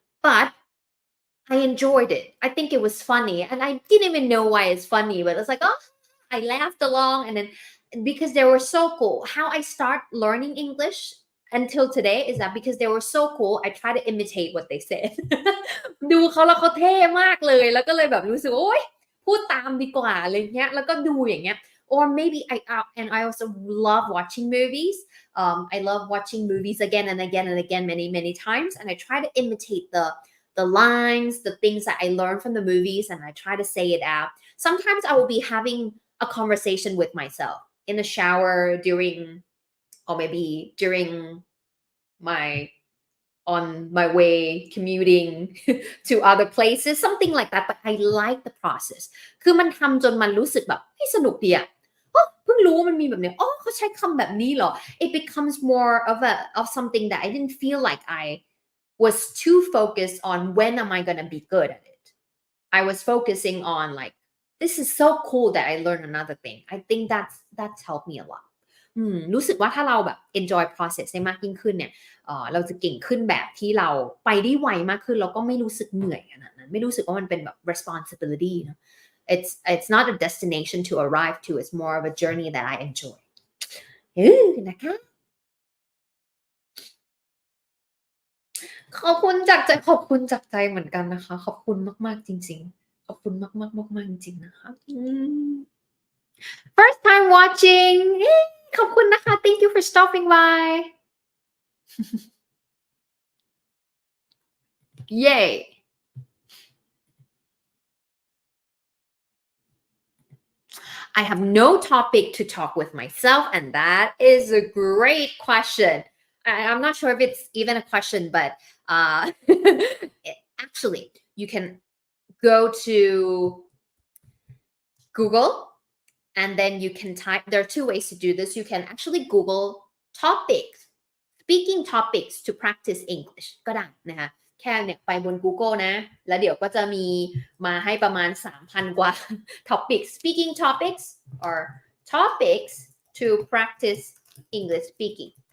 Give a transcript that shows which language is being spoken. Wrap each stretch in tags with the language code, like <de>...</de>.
<en>But I enjoyed it. I think it was funny. And I didn't even know why it's funny, but it's like, oh, I laughed along. And then because they were so cool. How I start learning English until today is that because they were so cool, I try to imitate what they said.</en> <th>ดูเขาแล้วเขาเท่มากเลยแล้วก็เลยแบบรู้สึกโอ๊ยพูดตามดีกว่าอะไรเงี้ยแล้วก็ดูอย่างเงี้ย</th> <en>or maybe and I also love watching movies. I love watching movies again and again and again many times, and I try to imitate the lines, the things that I learned from the movies, and I try to say it out. Sometimes I will be having a conversation with myself in the shower during, or maybe during my on my way commuting to other places, something like that. But I like the process.</en> <th>คือมันทำจนมันรู้สึกแบบสนุกดีอะเพิ่งรู้ว่ามันมีแบบนี้เขาใช้คำแบบนี้เหรอ</th> <en>It becomes more of something that I didn't feel like I was too focused on when am I gonna be good at it. I was focusing on like, this is so cool that I learned another thing. I think that's helped me a lot.</en> <th>รู้สึกว่าถ้าเราแบบ enjoy process ได้มากยิ่งขึ้นเนี่ยเราจะเก่งขึ้นแบบที่เราไปได้ไวมากขึ้นแล้วก็ไม่รู้สึกเหนื่อยขนาดนั้นไม่รู้สึกว่ามันเป็นแบบ responsibility นะ</th> <en>it's not a destination to arrive to. It's more of a journey that I enjoy.</en> <th>นะคะขอบคุณจากใจขอบคุณจากใจเหมือนกันนะคะขอบคุณมากๆจริงๆขอบคุณมากๆๆๆจริงๆนะคะ</th> <en>First time watching</en> <th>ขอบคุณนะคะ</th> <en>Thank you for stopping by Yay I have no topic to talk with myself, and that is a great question. I'm not sure if it's even a question, but actually, you can go to Google and then you can type. There are two ways to do this. You can actually Google topics, speaking topics to practice English</en> <th>ก็ได้นะคะแค่เนี่ยไปบน Google นะแล้วเดี๋ยวก็จะมีมาให้ประมาณ 3,000 กว่า</th> <en>topics speaking topics or topics to practice English speaking</en>